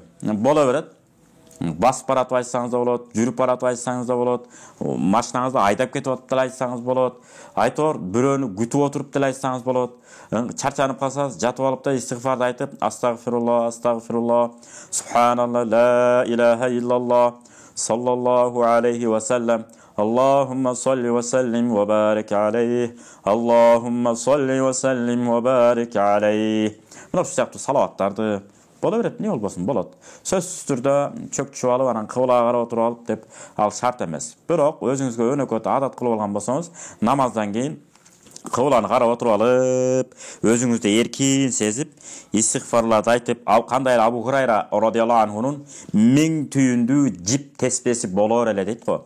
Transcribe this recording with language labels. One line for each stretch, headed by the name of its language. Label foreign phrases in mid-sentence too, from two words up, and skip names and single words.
Kyrgyz: Боло берет. Басып баратып айтсаңыз да болот, жүрүп баратып айтсаңыз да болот, машинаңызды айдап кетип атып деле айтсаңыз болот, айтор бирөөнү күтүп отуруп деле айтсаңыз болот. Чарчанып калсаңыз, жатып алып да истигфарды айтып,
Arabic: أستغفر الله، أستغفر الله، سبحان الله, لا إله إلا الله، صلى الله عليه وسلم، اللهم صل وسلم وبارك عليه، اللهم صل وسلم وبارك عليه.
Kyrgyz: Мына ушул сыяктуу салаваттарды боло берет, не болбосун, болот. Сөзсүз түрдө чөкчүп алып, анан кыблага карап отуруп алып деп ал шарт эмес. Бирок өзүңүзгө өнөкөт адат кылып алган болсоңуз, намаздан кийин кыбланы карап отуруп алып, өзүңүздү эркин сезип, истигфарларды айтып, ал кандай эле Абу Хурайра
Arabic: رضي الله عنه
Kyrgyz: 1000 түйүндүү жип теспеси болор эле дейт го.